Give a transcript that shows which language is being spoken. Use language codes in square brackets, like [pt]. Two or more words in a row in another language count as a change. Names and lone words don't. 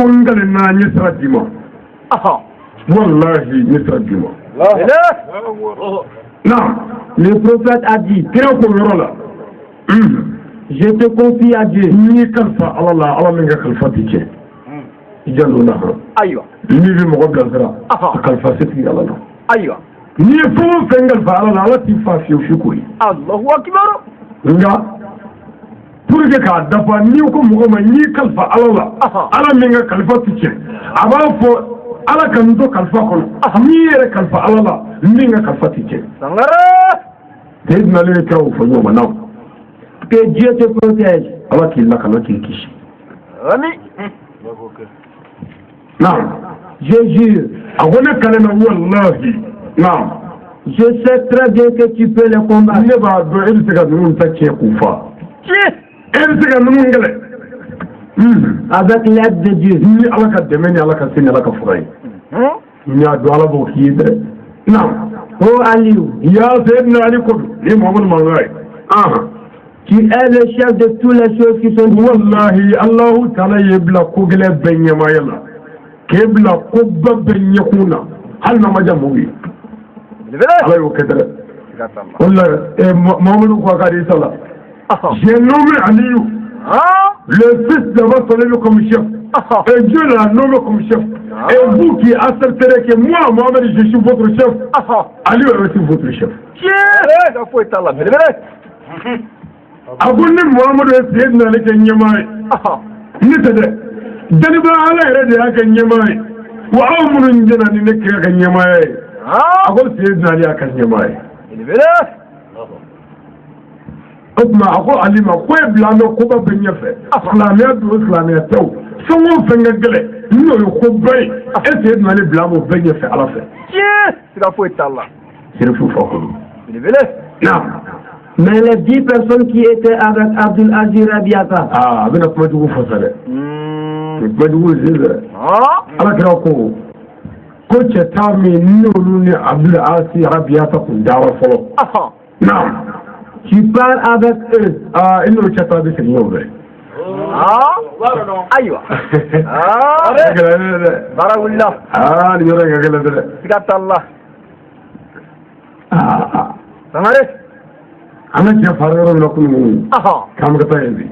[fr] Le prophète a dit, je te confie à Dieu. Pour que [bm] k'a dafa n'i ko mɔgɔ ma n'i kalifa ala la ala min ka kalifa tɛ tiɲɛ a b'a fɔ ala ka n to kalifa kɔnɔ n'i yɛrɛ kalifa ala la min ka kalifa tɛ tiɲɛ Seydina Ali bɛ kira o fɔ ɲɔgɔn ma [fr] que Dieu te protège. [bm] ala k'i lakana k'i kisi naam [fr] Je jure, [bm] a ko ne kale na wallahi naam [fr] je sais très bien que tu peux les combattre. [bm] ne b'a dɔn e bɛ se ka ninnu ta tiɲɛ k'u fa [fr] avec l'aide de Dieu. [bm] Ni ala ka dɛmɛ ni ala ka se ni ala ka fura ye ni y'a dɔn ala b'o k'i ye dɛ naam [fr] Oh Aliou, [bm] ya Seydina Ali ko ni Muhammadu mankan ye [fr] tu es le chef de toutes les choses qui sont dites. [bm] wallahi Allahu taala ye bila ko gɛlɛn bɛɛ ɲɛmaaya la k'e bila ko ba bɛɛ ɲɛkun na hali n'a ma diya mɔgɔw ye ala y'o kɛ dɛ wallahi Muhammadu ko a ka di sala [fr] j'ai nommé Aliou le fils de votre élu comme chef et Dieu l'a nommé comme chef et vous qui accepterez que moi Mohamed je suis votre chef Aliou est aussi votre chef [bm] a ko ni Muhammadu ye Seydina Ali kɛ ɲɛmaa ye ne tɛ dɛ deniba ala yɛrɛ de y'a kɛ ɲɛmaa ye wa aw minnu jɛna ni ne kira ka ɲɛmaaya ye a ko Seydina Ali y'a ka ɲɛmaa ye o tuma a ko Ali ma ko e bila an bɛ koba bɛ ɲɛfɛ silamɛya don silamɛya tɛ o fɛn o fɛn ka gɛlɛn n'o ye ko bɛɛ ye e Seydina Ali bila an b'o bɛɛ ɲɛfɛ ala fɛ sirifu fɔ ko naam. [fr] Mais les 10 personnes qui étaient avec Abdul Aziz Rabiata, [bm] a bɛna kuma jugu fɔ sa dɛ kuma jugu ye dɛ ala kira ko cɛ taa min n'olu ni Abdul Aziz Rabiata kun dara fɔlɔ naam [fr] tu parles avec eux. [bm] i n'o cɛ taa bɛ segin ɲɔgɔn fɛ ayiwa a gɛlɛn dɛ baara wulila nin yɔrɔ in ka gɛlɛn dɛ siga t'a la Sangare an ka cɛ fara yɔrɔ min na kunun k'an bɛ ka taa yen bi